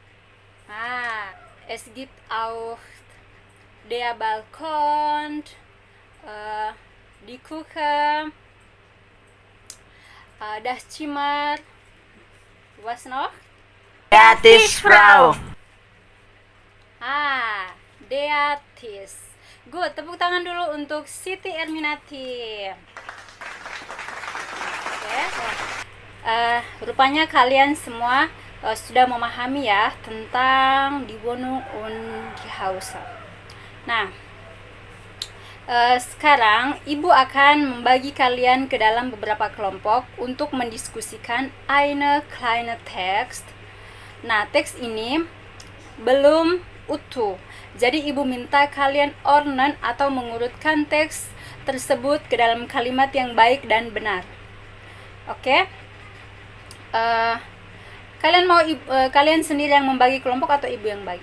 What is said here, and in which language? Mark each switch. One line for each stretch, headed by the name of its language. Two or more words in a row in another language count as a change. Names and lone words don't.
German: Es gibt auch der Balkon, die Küche, Das Zimmer. Was noch? Fertig, Frau. Der Tisch.
Indonesian: Good, tepuk tangan dulu untuk Siti Erminati. Oke. Rupanya kalian semua sudah memahami ya tentang
German: die Wohnung und die Hause.
Indonesian: Nah, sekarang Ibu akan membagi kalian ke dalam beberapa kelompok untuk mendiskusikan
German: eine kleine Text.
Indonesian: Nah, teks ini belum utuh. Jadi Ibu minta kalian ordnen atau mengurutkan teks tersebut ke dalam kalimat yang baik dan benar. Oke? Kalian mau kalian sendiri yang membagi kelompok atau Ibu yang bagi?